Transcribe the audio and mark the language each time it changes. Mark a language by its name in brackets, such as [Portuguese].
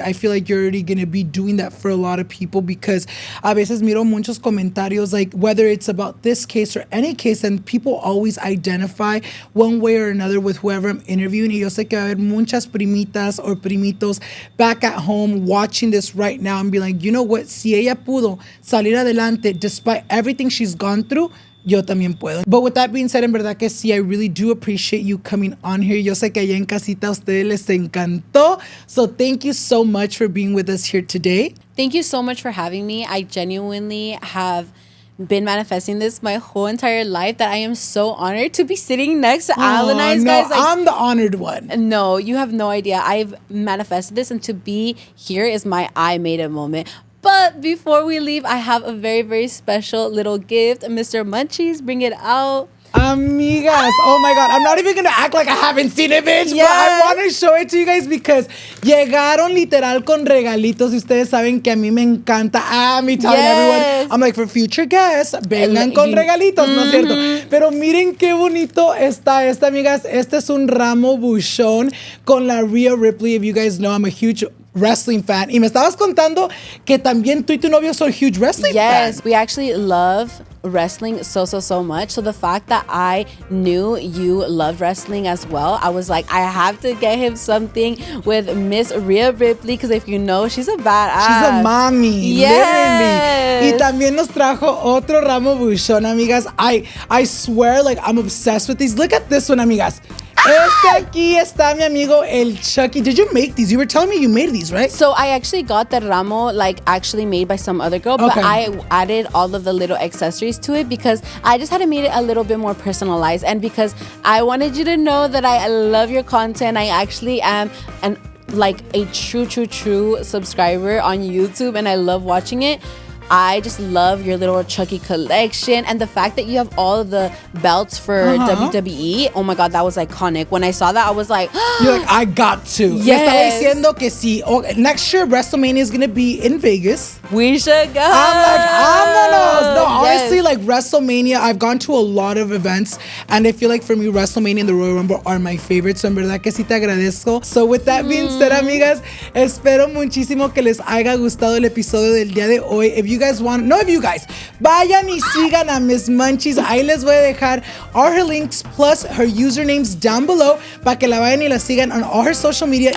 [English] I feel like you're already going to be doing that for a lot of people, because [Spanish] a veces miro muchos comentarios, [English] like whether it's about this case or any case, and people always identify one way or another with whoever I'm interviewing. [Spanish] Y yo sé que va a haber muchas primitas [English] or primitos back at home watching this right now and be like, you know what, [Spanish] si ella pudo salir adelante [English] despite everything she's gone through, [Spanish] yo también puedo. [English] But with that being said, [Spanish] en verdad que sí, [English] I really do appreciate you coming on here. [Spanish] Yo sé que allá en casita a ustedes les encantó. [English] So thank you so much for being with us here today. Thank you so much for having me. I genuinely have been manifesting this my whole entire life, that I am so honored to be sitting next to Alannized, no, guys. Like, I'm the honored one. No, you have no idea. I've manifested this, and to be here is my I made it moment. But before we leave, I have a very, very special little gift. Mr. Munchies, bring it out. Amigas, oh my God, I'm not even gonna act like I haven't seen it, bitch, Yes. but I want to show it to you guys because [Spanish] llegaron literal con regalitos y ustedes saben que a mí me encanta. [English] Me telling everyone, I'm like, for future guests, [Spanish] vengan con regalitos, ¿no es cierto? Pero miren qué bonito está esta, amigas. Este es un ramo buchón con la Rhea Ripley. [English] If you guys know, I'm a huge wrestling fan. [Spanish] Y me estabas contando que también tú y tu novio son [English] huge wrestling fans. Yes, we actually love wrestling so much. So the fact that I knew you loved wrestling as well, I was like, I have to get him something with Miss Rhea Ripley, because if you know, she's a badass. She's a mommy, yes. literally. [Spanish] Y también nos trajo otro ramo buchón, amigas. [English] I swear, like, I'm obsessed with these. Look at this one, amigas. [Spanish] Este aquí está mi amigo el Chucky. [English] Did you make these? You were telling me you made these, right? So I actually got the ramo like actually made by some other girl, but I added all of the little accessories to it because I just had to make it a little bit more personalized, and because I wanted you to know that I love your content. I actually am like a true subscriber on YouTube, and I love watching it. I just love your little Chucky collection, and the fact that you have all of the belts for WWE. Oh my God, that was iconic. When I saw that, I was like, you're like, I got to. Yes. [Spanish] Me estaba diciendo que sí. [English] Next year, WrestleMania is going to be in Vegas. We should go. I'm like, [Spanish] vámonos. [English] No, honestly, Yes. like WrestleMania, I've gone to a lot of events, and I feel like for me, WrestleMania and the Royal Rumble are my favorites. [Spanish] So en verdad que sí te agradezco. [English] So with that being said, [Spanish] amigas, espero muchísimo que les haya gustado el episodio del día de hoy. [English] If you guys want, no, if you guys, [Spanish] vayan y sigan a [English] Miss Munchies. [Spanish] Ahí les voy a dejar [English] all her links plus her usernames [Spanish] down below para que la vayan y la sigan [English] on all her social media.